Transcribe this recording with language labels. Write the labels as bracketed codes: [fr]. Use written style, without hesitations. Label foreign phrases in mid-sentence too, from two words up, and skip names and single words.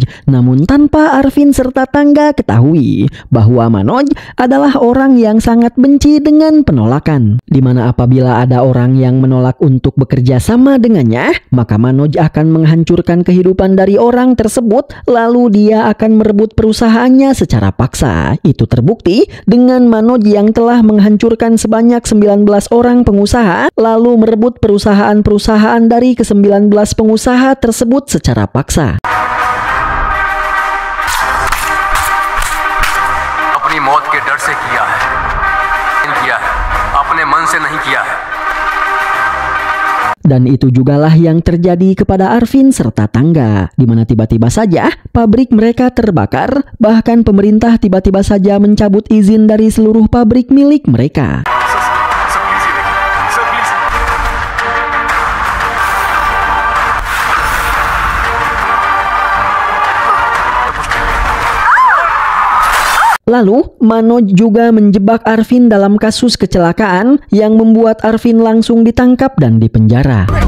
[id] Namun tanpa Arvin serta Tangga ketahui bahwa Manoj adalah orang yang sangat benci dengan penolakan, dimana apabila ada orang yang menolak untuk bekerja sama dengannya, maka Manoj akan menghancurkan kehidupan dari orang tersebut, lalu dia akan merebut perusahaannya secara paksa. Itu terbukti dengan Manoj yang telah menghancurkan sebanyak 19 orang pengusaha, lalu merebut perusahaan-perusahaan dari ke-19 pengusaha tersebut secara paksa. [hi] अपनी मौत के डर से किया है, अपने मन से नहीं किया है. [id] Dan itu jugalah yang terjadi kepada Arvin serta Tangga, di mana tiba-tiba saja pabrik mereka terbakar, bahkan pemerintah tiba-tiba saja mencabut izin dari seluruh pabrik milik mereka. Lalu, Manoj juga menjebak Arvin dalam kasus kecelakaan yang membuat Arvin langsung ditangkap dan dipenjara.